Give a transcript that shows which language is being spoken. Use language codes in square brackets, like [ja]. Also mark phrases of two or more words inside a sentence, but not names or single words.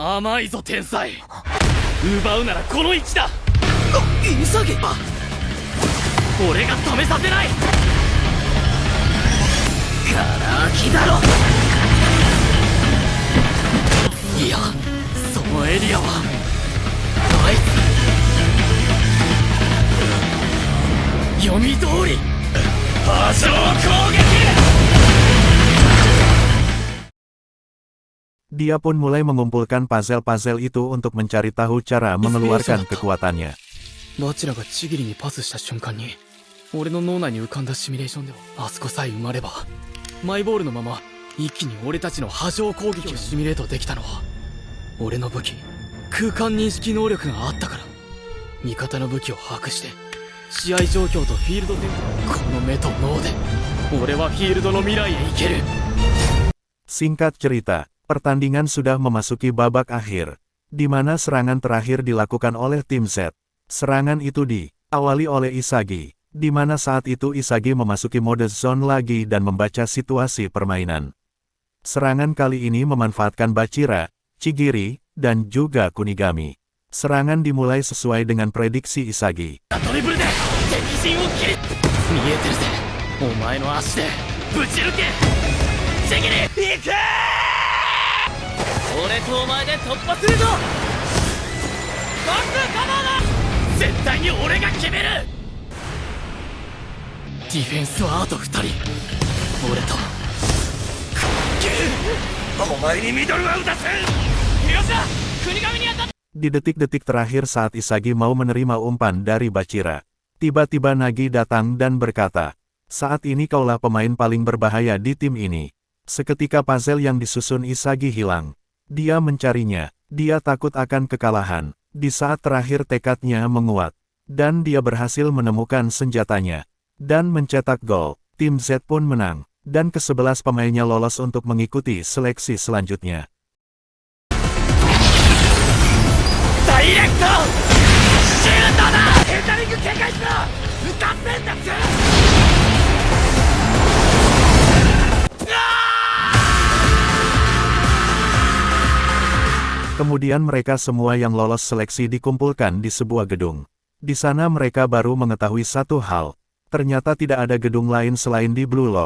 [ja] 甘いぞ天才奪うならこの位置だ急げ俺が止めさせないガラ空きだろいやそのエリアはあいつ読み通り波状攻撃 [id] Dia pun mulai mengumpulkan puzzle-puzzle itu untuk mencari tahu cara mengeluarkan kekuatannya. [ja] バチラがちぎりにパスした瞬間に俺の脳内に浮かんだシミュレーションではあそこさえ埋まればマイボールのまま一気に俺たちの波状攻撃をシミュレートできたのは俺の武器空間認識能力があったから味方の武器を把握して試合状況とフィールドでこの目と脳で俺はフィールドの未来へ行ける [id] Singkat cerita, pertandingan sudah memasuki babak akhir, di mana serangan terakhir dilakukan oleh tim Z. Serangan itu diawali oleh Isagi, di mana saat itu Isagi memasuki mode zone lagi dan membaca situasi permainan. Serangan kali ini memanfaatkan Bachira, Chigiri, dan juga Kunigami. Serangan dimulai sesuai dengan prediksi Isagi. [ja] ドリブルで敵陣を切り見えてるぜお前の足でぶち抜けちぎり行け俺とお前で突破するぞバックカナダ絶対に俺が決める。ディフェンスはあと2人。俺とお前にミドルは打たせん。よっしゃ、国神に当たっ。 [id] Di detik-detik terakhir saat Isagi mau menerima umpan dari Bachira, tiba-tiba Nagi datang dan berkata, "Saat ini kaulah pemain paling berbahaya di tim ini." Seketika puzzle yang disusun Isagi hilang. Dia mencarinya, dia takut akan kekalahan. Di saat terakhir tekadnya menguat, dan dia berhasil menemukan senjatanya, dan mencetak gol. Tim Z pun menang, dan ke-11 pemainnya lolos untuk mengikuti seleksi selanjutnya. [ja] ダイレクトシュートだ。ヘンダリング警戒しろ。打たせんだぜ。 [id] Kemudian mereka semua yang lolos seleksi dikumpulkan di sebuah gedung. Di sana mereka baru mengetahui satu hal. Ternyata tidak ada gedung lain selain di Blue Lock.